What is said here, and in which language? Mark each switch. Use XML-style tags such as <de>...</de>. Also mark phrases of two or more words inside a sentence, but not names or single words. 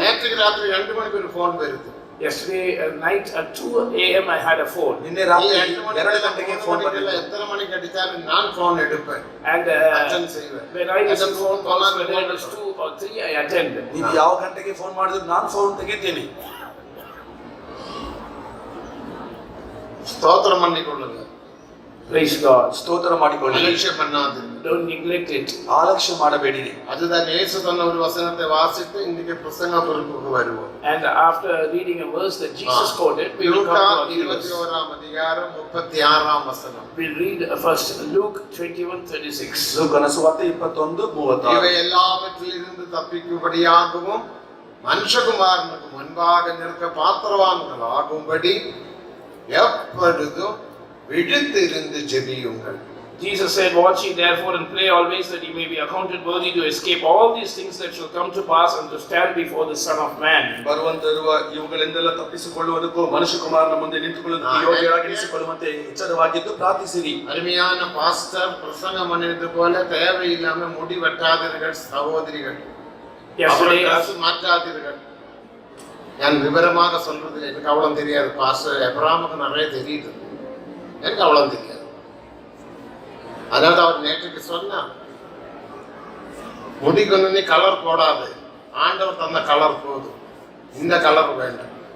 <ta>நேற்று ராத்திரி 2 மணிக்கு ஒரு ஃபோன் வருது.</ta> <en>Yesterday night at 2 a.m. I had a phone.</en> <kn>ನಿನ್ನೆ ರಾತ್ರಿ 2 ಗಂಟೆಗೆ ಫೋನ್ ಬಂದಿಲ್ಲ.</kn> <ta>எத்தனை மணிக்கு அடிச்சாலும் நான் ஃபோன் எடுப்பேன்,</ta> <en>And</en> <ta>ಅಟೆಂಡ್ செய்வேன்.</ta> <en>when I receive phone calls, whether it is 2 or 3, I attend.</en> <kn>ನೀವು ಯಾವ ಗಂಟೆಗೆ ಫೋನ್ ಮಾಡಿದ್ರು ನಾನು ಫೋನ್ ತೆಗಿತೀನಿ.</kn> <ta>ஸ்தோத்திரம் பண்ணிக்கொள்ளுங்க.</ta> <en>Praise God.</en> <kn>ಸ್ತೋತ್ರ ಮಾಡಿಕೊಳ್ಳಿ.</kn> <ta>அலட்சியம் பண்ணாதீங்க.</ta> <en>Don't neglect it.</en> <kn>ಆಲಕ್ಷ್ಯ ಮಾಡಬೇಡಿರಿ.</kn> <ta>அதுதான் இயேசு சொன்ன ஒரு வசனத்தை வாசித்து இன்னைக்கு பிரசங்க பொறுப்புக்கு வருவோம்.</ta> <en>And after reading a verse that Jesus quoted, we will come to our verse. 21:36. We'll read first Luke 21:36.</en> <kn>ಲೂಕನ ಸುವಾರ್ತೆ 21:36.</kn> <ta>இவை எல்லாவற்றிலிருந்து தப்பிக்கும்படியாகவும் மனுஷகுமாரனுக்கு முன்பாக நிற்க பாத்திரவான்கள் ஆகும்படி எப்பொழுதும் விழித்திருந்து ஜெபியுங்கள்.</ta> <en>Jesus said, "Watch ye therefore and pray always, that ye may be accounted worthy to escape all these things that shall come to pass and to stand before the Son of Man."</en> <kn>ಬರುವಂತಿರುವ ಇವುಗಳಿಂದೆಲ್ಲ ತಪ್ಪಿಸಿಕೊಳ್ಳುವುದಕ್ಕೂ ಮನುಷ್ಯಕುಮಾರನ ಮುಂದೆ ನಿಂತುಕೊಳ್ಳುವುದಕ್ಕೆ ಯೋಗ್ಯರಾಗಿ ಎನಿಸಿಕೊಳ್ಳುವಂತೆ ಎಚ್ಚರವಾಗಿದ್ದು ಪ್ರಾರ್ಥಿಸಿರಿ.</kn> <ta>அருமையான பாஸ்டர் பிரசங்கம் பண்ணியது போல தேவையில்லாம முடி வெட்டாதீர்கள் சகோதரிகள்,</ta> <en>Yesterday,</en> <ta>மாற்றாதீர்கள். நான் விவரமாக சொல்றது எனக்கு அவ்வளவு தெரியாது. பாஸ்டர் எப்ராமுக்கு நிறைய தெரியுது, எனக்கு அவ்வளவு தெரியாது. அதாவது அவர் நேற்றுக்கு சொன்னார், முடிக்கு நீ கலர் போடாது, ஆண்டவர் தந்த கலர் போதும், இந்த கலர் வேண்டாம்.</ta>